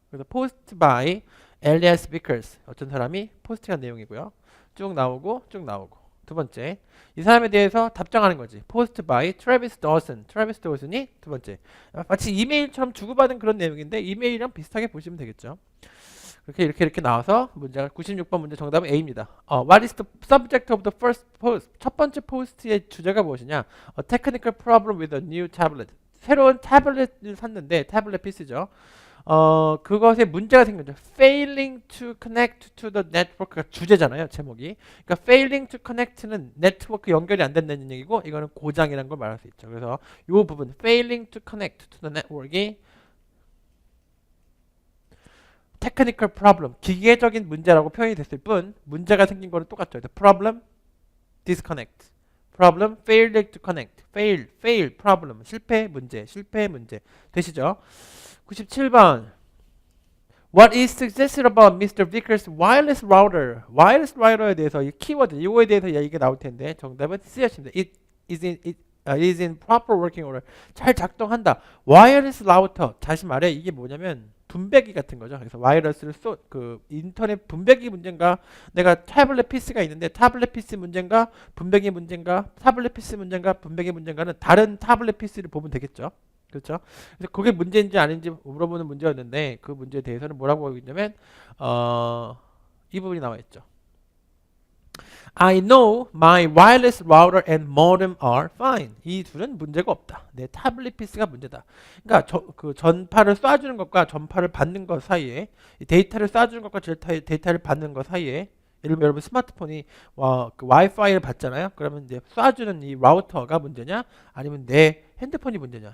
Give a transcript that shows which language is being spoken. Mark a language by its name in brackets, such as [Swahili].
[Korean] 그래서 [English] post by [Korean] Elias Vickers 어떤 사람이 포스팅한 내용이고요. 쭉 나오고 쭉 나오고. 두 번째, 이 사람에 대해서 답장하는 거지. [English] Post by [Korean] Travis Dawson. Travis Dawson이 두 번째. 마치 이메일처럼 주고받은 그런 내용인데 이메일이랑 비슷하게 보시면 되겠죠. 이렇게 나와서 문제가 96번 문제 정답은 A입니다. [English] What is the subject of the first post? [Korean] 첫 번째 포스트의 주제가 무엇이냐? [English] A technical problem with a new tablet. [Korean] 새로운 태블릿을 샀는데 태블릿 PC죠. 그것에 문제가 생긴 거죠. [English] Failing to connect to the network가 [Korean] 주제잖아요. 제목이. 그러니까 [English] failing to connect [Korean] 는 네트워크 연결이 안 된다는 얘기고 이거는 고장이라는 걸 말할 수 있죠. 그래서 이 부분 [English] failing to connect to the network이 technical problem, [Korean] 기계적인 문제라고 표현이 됐을 뿐 문제가 생긴 거는 똑같죠. [English] The problem, disconnect. problem, failed to connect. [Korean] fail, problem. 실패 문제 되시죠? 97번. [English] What is suggested about Mr. Vickers' wireless router? [Korean] wireless router에 대해서 이 키워드, 이거에 대해서 얘기가 나올 텐데 정답은 C였습니다. [English] It is in proper working order. [Korean] 잘 작동한다. 와이어리스 라우터. 다시 말해 이게 뭐냐면 분배기 같은 거죠. 그래서 와이어리스를 그 인터넷 분배기 문제인가, 내가 태블릿 PC가 있는데 태블릿 PC 문제인가, 분배기 문제인가, 태블릿 PC 문제인가, 분배기 문제인가는 다른 태블릿 PC를 보면 되겠죠. 그렇죠? 그래서 그게 문제인지 아닌지 물어보는 문제였는데 그 문제에 대해서는 뭐라고 하고 있냐면 이 부분이 나와 있죠. [English] I know my wireless router and modem are fine. [Korean] 이 둘은 문제가 없다. 내 태블릿 PC가 문제다. 그러니까 그 전파를 쏴주는 것과 전파를 받는 것 사이에, 데이터를 쏴주는 것과 데이터를 받는 것 사이에, 예를 들면 여러분 스마트폰이 그 와이파이를 받잖아요. 그러면 이제 쏴주는 이 라우터가 문제냐, 아니면 내 핸드폰이 문제냐.